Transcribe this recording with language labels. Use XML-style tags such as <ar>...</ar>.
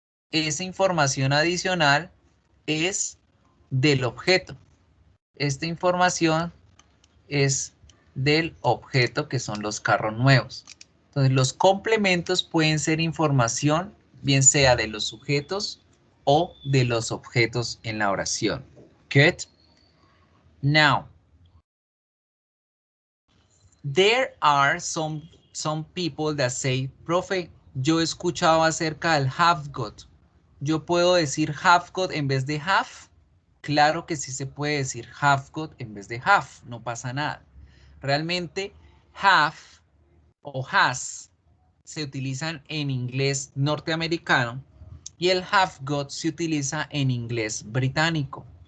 <es>Esa información adicional es del objeto. Esta información es del objeto que son los carros nuevos. Entonces los complementos pueden ser información bien sea de los sujetos o de los objetos en la oración.</es> <en>Good. Now, there are some people that say, profe,</en> <es>yo he escuchado acerca del have got. Yo puedo decir have got en vez de have. Claro que sí se puede decir have got en vez de have, no pasa nada. Realmente have o has se utilizan en inglés norteamericano y el have got se utiliza en inglés británico.</es>